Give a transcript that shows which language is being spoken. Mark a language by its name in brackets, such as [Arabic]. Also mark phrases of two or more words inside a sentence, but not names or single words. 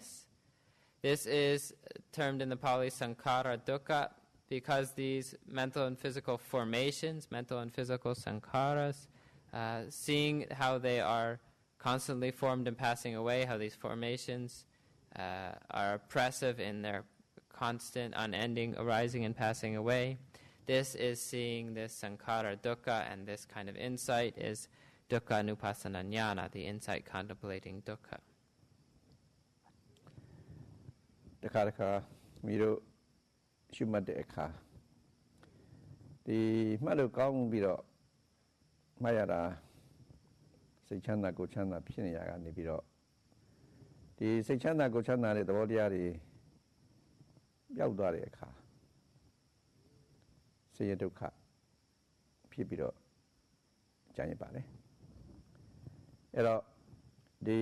[English] This is termed in the Pali [Pali] sankhara dukkha [English] because these mental and physical formations, mental and physical sankharas, seeing how they are constantly formed and passing away, how these formations are oppressive in their constant, unending arising and passing away. This is seeing this [Pali] sankhara dukkha, [English] and this kind of insight is [Pali] dukkha nupassana jnana, [English] the insight contemplating dukkha. [Burmese] တခါတခါမိတို့ရှုမှတ်တဲ့အခါဒီမှတ်လို့ကောင်းပြီးတော့မှတ်ရတာစိတ်ချမ်းသာကိုယ်ချမ်းသာဖြစ်နေရကနေပြီးတော့ဒီစိတ်ချမ်းသာကိုယ်ချမ်းသာတဲ့သဘောတရားတွေပျောက်သွားတဲ့အခါဆင်းရဲဒုက္ခဖြစ်ပြီးတော့ကြာရင်ပါလေအဲ့တော့ဒီ